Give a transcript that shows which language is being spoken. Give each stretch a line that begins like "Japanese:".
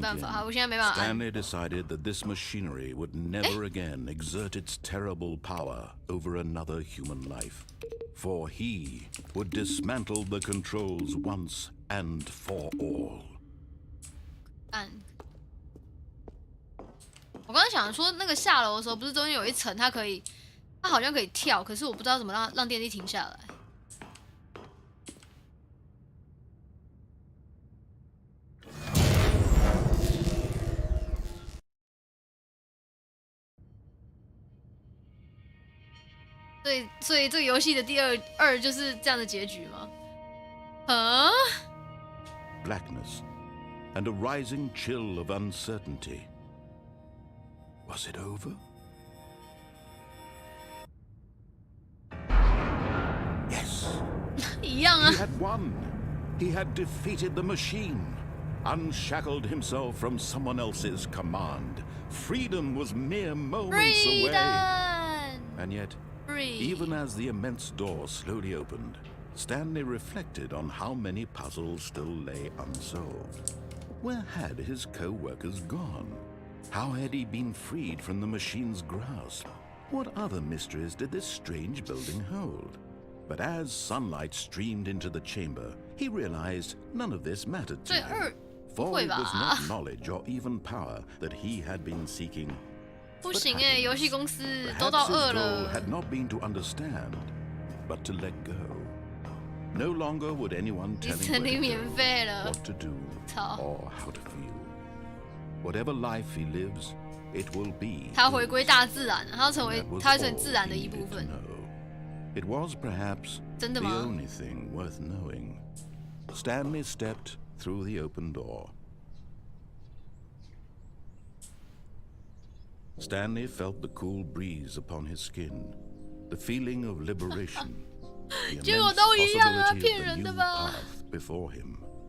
Chinese: 办法，好，
English: in,
Chinese: 我现在没办法按。
English: Stanley decided that this machinery would never again exert its terrible power over another human life. For he would dismantle the controls once and for all.
Chinese: 按。我刚刚想说，那个下楼的时候，不是中间有一层，它好像可以跳，可是我不知道怎么让电梯停下来。所以这个游戏的第二就是这样的结局吗？啊
English: Blackness and a rising chill of uncertainty. Was it over? Yes.
Chinese: 一样啊。
English: He had won. He had defeated the machine, unshackled himself from someone else's command. Freedom was mere moments away. And yet, even as the immense door slowly opened, Stanley reflected on how many puzzles still lay unsolved. Where had his co-workers gone? How had he been freed from the machine's grasp? What other mysteries did this strange building hold? But as sunlight streamed into the chamber, he realized none of this mattered to him. For it was not knowledge or even power that he had been seeking.
Chinese: 不行哎，游戏公司都到2了。
English: had not been to understand, but to let go. No longer would anyone tell him what to do or how to feel. Whatever life he lives, it will be.
Chinese: 他回归大自然，他要成为自然的一部分。
English: It was perhaps the only thing worth knowing. Stanley stepped through the open door. Stanley felt the cool breeze upon his skin, the feeling of liberation, the immense possibility of the new path before him.